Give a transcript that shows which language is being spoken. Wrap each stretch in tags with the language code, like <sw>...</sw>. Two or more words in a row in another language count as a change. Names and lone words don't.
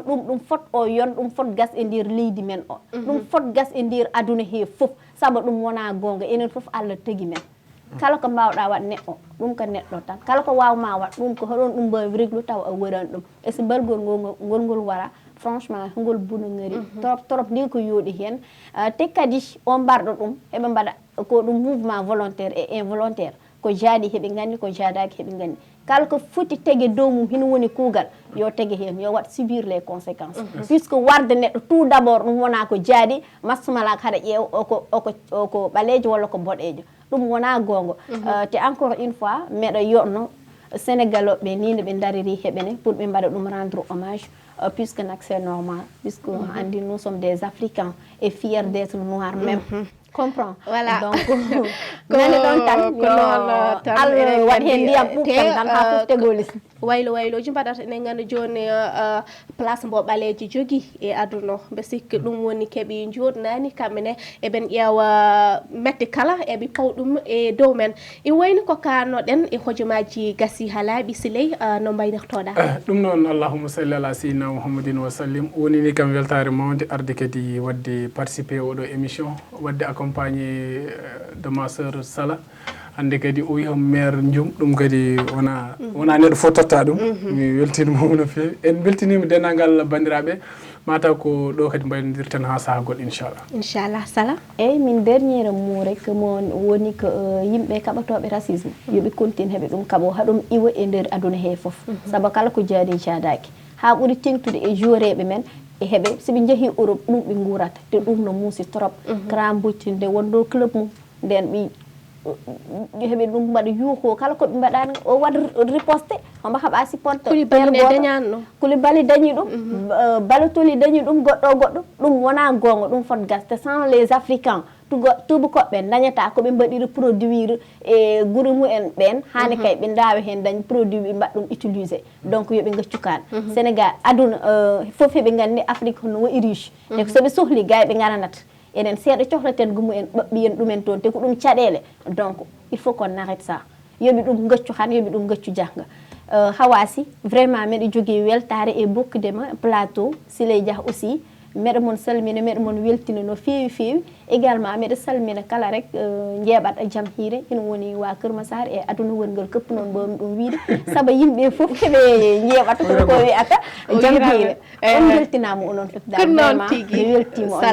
<ff>ɗum fot o yon ɗum fot gas e nder leydi men o ɗum fot gas e nder aduna he foof saabu ɗum wona gonga enen foof Allah tagi men kala ko mbawɗa waɗ neɗɗo ɗum ko neɗɗo tan kala ko wawma waɗ ɗum ko hoɗon ɗum mbawi reglu taw a worani ɗum e so balgol ngolngol wara franchement ngol buna ngari trop ndi ko yooɗi hen te kadi o mbarɗo ɗum heɓe mbaɗa ko ɗum</ff> <fr>mouvement volontaire et involontaire</fr> <ff>ko jaadi heɓe gandi ko jaadaki heɓe gandi kala ko foti tege dow mum hino woni kuugal yo tege hen yo wat</ff> <fr>subir les conséquences puisque</fr> <ff>warde neɗɗo</ff> <fr>tout d' abord</fr> <ff>ɗum wona ko jaadi massumalak haɗa ƴeew oko ɓalejo walla ko boɗejo ɗum wona gongo te</ff> <fr>encore une fois</fr> <ff>meɗa yonno Sénégal ɓe ni nde ɓe dariri heɓene pour ɓe mbaɗa ɗum</ff> <fr>rendre hommage puisque c'est normal puisque</fr> <ff>andi</ff> <fr>nous sommes des Africains et fiers d'être noirs même comprend</fr> <ff>voilà donc nane ɗon tan yo Allah waɗi hen ndiyam ɓuɓtan tan ha fof tegolis wayloji mbaɗata enen ganda joni place mbo ɓaleji jogui e aduna mbe sikki ɗum woni keeɓi joɗnani kamɓene eɓen ƴeewa mette kala eɓe paw ɗum e dow men i wayni ko kanoɗen e hojomaji gasi ha laaɓi Siley no mbaynirtoɗa ɗum noon</ff> <ar>اللهم صل على سيدنا محمد وسلم</ar> <ff>woni ni kam weltare mawde arde kadi wadde participé oɗo émission wadde</ff> <fr>accompagné de ma sœur</fr> <ff>Sala hande kadi o wiya maire Ndioum ɗum kadi wona neɗɗo fof totta ɗum mi weltinimo no fewi en beltinima dendagal bandiraɓe mataw ko ɗo kadi mbaynodirten ha saaha goɗɗo inchallah Sala eyyi min</ff> <fr>dernier mot</fr> <ff>rek mo woni ko yimɓe kaɓatoɓe racisme yoɓe continue heɓe ɗum kaɓo haɗum iwa e nder aduna he foof saabu kala ko jaadi jaadaki ha ɓuri tengtude e joreɓe men e heɓe soɓe jeehi Europe ɗum ɓe gurata te ɗum no muusi</ff> <fr>trop grand</fr> <ff>buccinde wonɗo club mum nden ɓe heɓe ɗum mbaɗa yuuho kala koɓe mbaɗani o waɗa riposte omo haɓa supporte Koulibaly dañi ɗum Balotelli dañi ɗum goɗɗo ɗum wona gonga ɗum fot gas te</ff> <fr>sans les africains</fr> <ff>tubakoɓe dañata koɓe mbaɗiri produire e guuri mumen ɓen hani kay ɓe dawa hen dañ produit ɓe mbaɗa ɗum utilisé donc yoɓe gaccu kan Sénégal aduna foof heɓe gandi Afrique no wayi riche e soɓe sohli gay ɓe garanata enen seeɗa cohlaten gumumen ɓaɓɓiyen ɗumen toon te ko ɗum caɗele</ff> <fr>donc il faut qu'on arrête ça</fr> <ff>yoɓi ɗum gaccu han yoɓi ɗum gaccu jangga Hawasi vraiment meɗe jogui weltare e bokkudema plateau Siley Dia aussi meɗe mon salmina meɗe mon weltina no fewi également meɗe salmina kala rek jeeɓat jaam hiire ina woni wa Keur Massar e aduna wongal këpp noon mbawmi ɗum wiide saabu yimɓe foof heɓe jeeɓata ko wiyata jaam hiire on weltinama onon foof dal vraiment mi weltima on</ff>